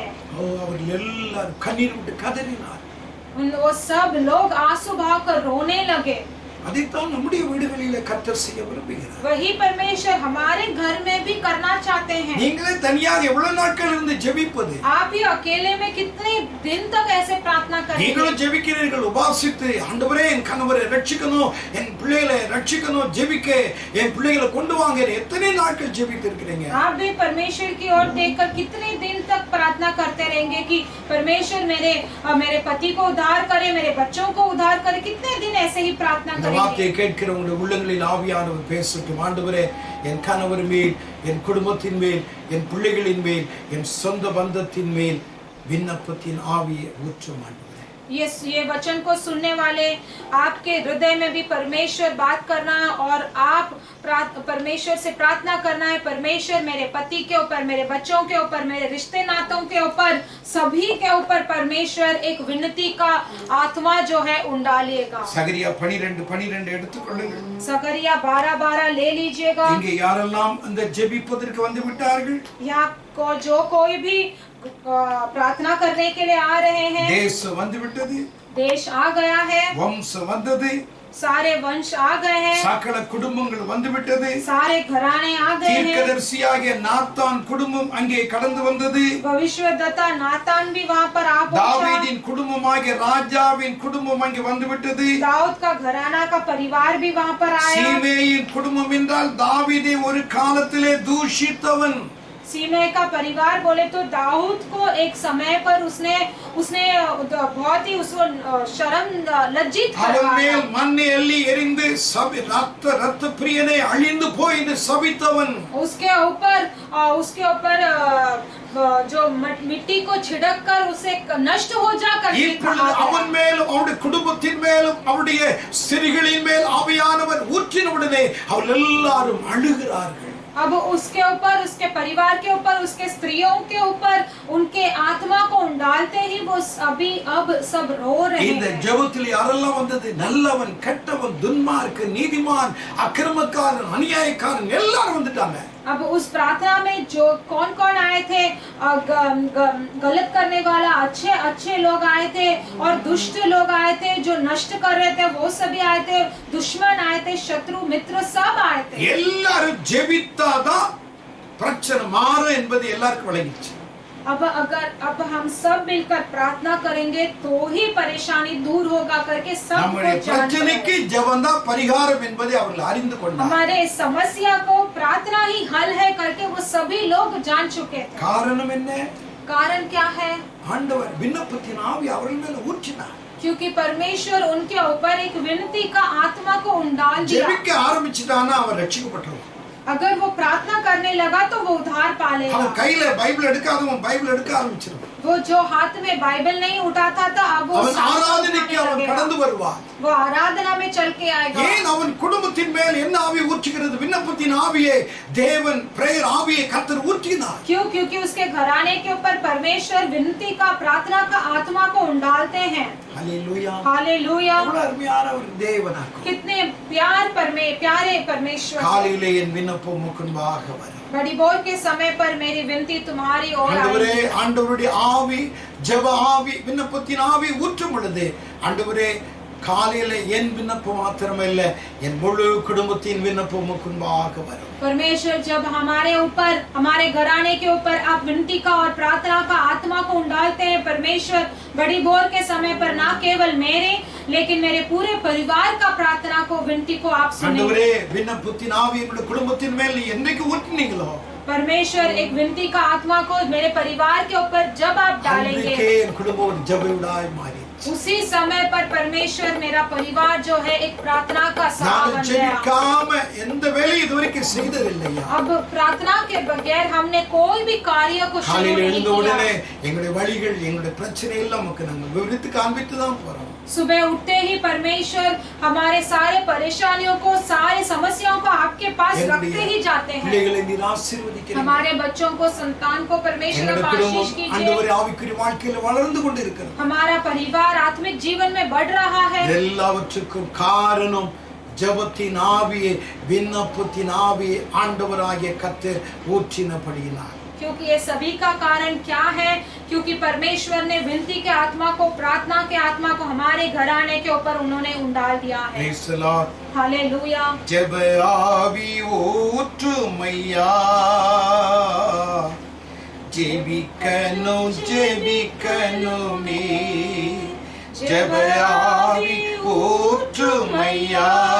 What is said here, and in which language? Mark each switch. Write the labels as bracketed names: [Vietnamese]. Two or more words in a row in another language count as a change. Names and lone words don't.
[Tamil] அவர்கள் எல்லாரும் கண்ணீர் விட்டு கதறினார். [Hindi] वो सब लोग आंसू बहाकर रोने लगे. [Tamil] அதைத்தான் நம்முடைய வீடுகளிலே கர்த்தர் செய்ய விரும்புகிறார். [Hindi] वही परमेश्वर हमारे घर में भी करना चाहते हैं. [Tamil] நீங்களே தனியாக எவ்வளவு நாட்கள் இருந்து ஜெபிப்பது? [Hindi] आप ही अकेले में कितने दिन तक ऐसे प्रार्थना करेंगे? [Tamil] நீங்களும் ஜெபிக்கிறீர்கள், உபவாசித்து ஆண்டவரே என் கணவரை ரட்சிக்கணும், என் பிள்ளைகளை ரட்சிக்கணும், ஜெபிக்க என் பிள்ளைகளை கொண்டு வாங்க, எத்தனை நாட்கள் ஜெபித்திருக்கிறீங்க? [Hindi] आप भी परमेश्वर की ओर देखकर कितने दिन तक प्रार्थना करते रहेंगे कि परमेश्वर मेरे पति को उद्धार करे, मेरे बच्चों को उद्धार करे? कितने दिन ऐसे ही प्रार्थना करेंगे? [Tamil] வார்த்தையை கேட்கிற உங்களுடைய உள்ளங்களில் ஆவியானவர் பேசட்டும். ஆண்டவரே என் கணவர் மேல், என் குடும்பத்தின் மேல், என் பிள்ளைகளின் மேல், என் சொந்த பந்தத்தின் மேல் விண்ணப்பத்தின் ஆவியை ஊற்றும் ஆண்டவரே. [Hindi] ये वचन को सुनने वाले आपके हृदय में भी परमेश्वर बात करना और आप परमेश्वर से प्रार्थना करना है, परमेश्वर मेरे पति के ऊपर, मेरे बच्चों के ऊपर, मेरे रिश्ते नातों के ऊपर, सभी के ऊपर परमेश्वर एक विनती का आत्मा जो है उंडालिएगा. [Tamil] சகரியா 12:12 எடுத்துக்கொள்ளுங்கள். [Hindi] सकरिया 12:12 ले लीजिएगा. [Tamil] இங்கே யாரெல்லாம் அந்த ஜெபிப்பதற்கு வந்து விட்டார்கள்? [Hindi] यहाँ को जो कोई भी प्रार्थना करने के लिए आ रहे हैं, [Tamil] தேச வந்து விட்டது, [Hindi] देश आ गया है, [Tamil] வம்சம் வந்தது, [Hindi] सारे वंश आ गए हैं, [Tamil] சகல குடும்பங்கள் வந்து விட்டது, [Hindi] सारे घराने आ गए हैं. [Tamil] தீர்க்கதரிசியாகிய நாத்தான் குடும்பம் அங்கே கடந்து வந்தது, [Hindi] भविष्यद्वक्ता नातान भी वहाँ पर आ पहुंचा. [Tamil] தாவீதின் குடும்பமாகிய ராஜாவின் குடும்பம் அங்கே வந்து விட்டது, [Hindi] दाऊद का घराना का परिवार भी वहाँ पर आया. [Tamil] சீமேயின் குடும்பம் என்றால் தாவீதை ஒரு காலத்திலே தூஷித்தவன். [Hindi] सीमे का परिवार बोले तो दाऊद को एक समय पर उसने बहुत ही उसको शर्म लज्जित [Tamil] அவன் [Hindi] करवाया. [Tamil] மேல் மண்ணை எள்ளி எறிந்து ரத்த பிரியனை அழிந்து போய் என்று சபித்தவன். [Hindi] उसके ऊपर जो मिट्टी को छिड़क कर उसे नष्ट हो जा करके [Tamil] இப்பொழுது அவன் மேலும் அவருடைய குடும்பத்தின் மேலும் அவருடைய ஸ்திரீகளின் மேல் ஆவியானவர் ஊற்றினவுடனே அவர்கள் எல்லாரும் அழுகிறார்கள். [Hindi] अब उसके ऊपर, उसके परिवार के ऊपर, उसके स्त्रियों के ऊपर उनके आत्मा को डालते ही वो अब सब रो रहे हैं. [Tamil] இந்த ஜெபத்தில் யாரெல்லாம் வந்தது? நல்லவன், கெட்டவன், துன்மார்க்கன், நீதிமான், அக்கிரமக்காரன், அநியாயக்காரன் எல்லாரும் வந்துட்டாங்க. [Hindi] अब उस प्रार्थना में जो कौन कौन आए थे? गलत करने वाला अच्छे लोग आए थे और दुष्ट लोग आए थे, जो नष्ट कर रहे थे वो सभी आए थे, दुश्मन आए थे, शत्रु मित्र सब आए थे. [Tamil] எல்லாரும் ஜெபித்தாதான் பிரச்சனை மாறும் என்பது எல்லாருக்கும் விளங்கிச்சு. [Hindi] अब हम सब मिलकर प्रार्थना करेंगे तो ही परेशानी दूर होगा करके सब [Tamil] நம்முடைய பிரச்சனைக்கு ஜெபம்தான் பரிகாரம் என்பதை அவர்கள் அறிந்து கொண்டார்கள். [Hindi] हमारे समस्या को प्रार्थना ही हल है करके वो सभी लोग जान चुके थे. [Tamil] காரணம் என்ன? [Hindi] कारण क्या है? [Tamil] ஆண்டவர் விண்ணப்பத்தின் ஆவி அவர்கள் மேல ஊற்றினார். [Hindi] क्योंकि परमेश्वर उनके ऊपर एक विनती का आत्मा को उंडाल दिया. [Tamil] ஜெபிக்க ஆரம்பிச்சிட்டானா அவன் ரட்சிக்கப்பட்டவன். [Hindi] अगर वो प्रार्थना करने लगा तो वो उद्धार पा लेगा. [Tamil] அவன் கையில பைபிள் எடுக்காதவன் பைபிள் எடுக்க ஆரம்பிச்சிருவான். [Hindi] वो जो हाथ में बाइबल नहीं उठाता था अब वो [Tamil] அவன் ஆராதனைக்கு அவன் கடந்து வருவான். [Hindi] वो आराधना में चल के आएगा. [Tamil] ஏன் அவன் குடும்பத்தின் மேல் என்ன ஆவி ஊற்றுகிறது? விண்ணப்பத்தின் ஆவியை தேவன் பிரேயர் ஆவியை கர்த்தர் ஊற்றினார். [Hindi] क्यों? क्योंकि उसके घराने के ऊपर परमेश्वर विनती का, प्रार्थना का आत्मा को उंडालते हैं. हालेलुया, हालेलुया. [Tamil] எவ்வளவு அருமையான ஒரு தேவனாக்கும். [Hindi] कितने प्यारे परमेश्वर. [Tamil] காலையிலே என் விண்ணப்பம் முன்பாக வரும். [Hindi] बड़ी भोर के समय पर मेरी विनती तुम्हारी ओर [Tamil] ஆண்டவரே, [Hindi] आई. [Tamil] ஆண்டவருடைய ஆவி, ஜெப ஆவி, விண்ணப்பத்தின் ஆவி ஊற்றும் பொழுது ஆண்டவரே காலையில என் விண்ணப்பம் மாத்திரமல்ல என் முழு குடும்பத்தின் விண்ணப்பம் முன்பாக வரும். [Hindi] परमेश्वर जब हमारे ऊपर हमारे घराने के ऊपर आप विनती का और प्रार्थना का आत्मा को उंडालते हैं परमेश्वर, बड़ी भोर के समय पर ना केवल मेरे लेकिन मेरे पूरे परिवार का प्रार्थना को विनती को आप सुनेंगे। [Tamil] ஆண்டவரே விண்ணப்பத்தின் ஆவி என்னுடைய குடும்பத்தின் மேல் என்னைக்கு ஊற்றினீங்களோ [Hindi] परमेश्वर एक विनती का आत्मा को मेरे परिवार के ऊपर जब आप डालेंगे [Tamil] என் குடும்பம் ஜெபவிடாய் மாறி [Hindi] उसी समय पर परमेश्वर मेरा परिवार जो है एक प्रार्थना का सभा बन गया। [Tamil] ஜெபிக்காம எந்த வேலையும் இதுவரைக்கும் செய்ததில்லையா? [Hindi] अब प्रार्थना के बगैर हमने कोई भी कार्य को शुरू [Tamil] காலையில [Hindi] नहीं [Tamil] எழுந்த [Hindi] किया। [Tamil] உடனே எங்களுடைய வழிகள் எங்களுடைய பிரச்சனை எல்லாம் நமக்கு நாங்க விவரித்து காண்பித்து தான் போறோம். [Hindi] सुबह उठते ही परमेश्वर हमारे सारे परेशानियों को सारे समस्याओं को आपके पास रखते ही जाते हैं। [Tamil] பிள்ளைகளை நீர் ஆசீர்வதிக்கிறீர். [Hindi] हमारे बच्चों को संतान को परमेश्वर आप आशीष कीजिए। [Tamil] ஆண்டவரே ஆவிக்குரிய வாழ்க்கையில வளர்ந்து கொண்டிருக்கிறது. [Hindi] हमारा परिवार आत्मिक जीवन में बढ़ रहा है। [Tamil] எல்லாவற்றுக்கும் காரணம் ஜெபத்தின் ஆவியே விண்ணப்பத்தின் ஆவியே ஆண்டவராகிய கர்த்தர் ஊற்றினபடியினால்। [Hindi] क्योंकि ये सभी का कारण क्या है? क्योंकि परमेश्वर ने विनती के आत्मा को प्रार्थना के आत्मा को हमारे घराने के ऊपर उन्होंने उंडाल दिया है। [English] Praise the Lord. [Hindi] हालेलुया। [Tamil] ஜெப ஆவி ஊற்றுமையா ஜெபிக்கணும் ஜெபிக்கணுமே ஜெப ஆவி ஊற்றுமையா